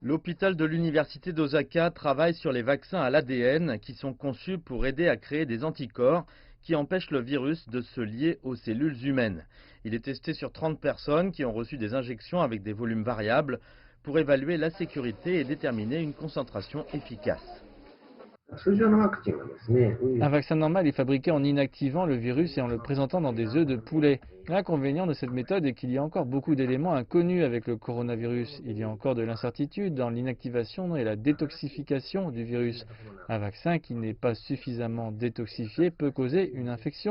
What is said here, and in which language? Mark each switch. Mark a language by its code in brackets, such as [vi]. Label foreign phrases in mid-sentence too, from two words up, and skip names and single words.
[fr] L'hôpital de l'université d'Osaka travaille sur les vaccins à l'ADN qui sont conçus pour aider à créer des anticorps qui empêchent le virus de se lier aux cellules humaines. Il est testé sur 30 personnes qui ont reçu des injections avec des volumes variables pour évaluer la sécurité et déterminer une concentration efficace. [ja] 通常のワクチンはですね、ウイル [fr] Un [ja] ス [fr] vaccin normal est fabriqué en inactivant le virus et en le présentant dans des œufs de poulet. L'inconvénient de cette méthode est qu'il y a encore beaucoup d'éléments inconnus avec le coronavirus. Il y a encore de l'incertitude dans l'inactivation et la détoxification du virus. Un vaccin qui n'est pas suffisamment détoxifié peut causer une infection.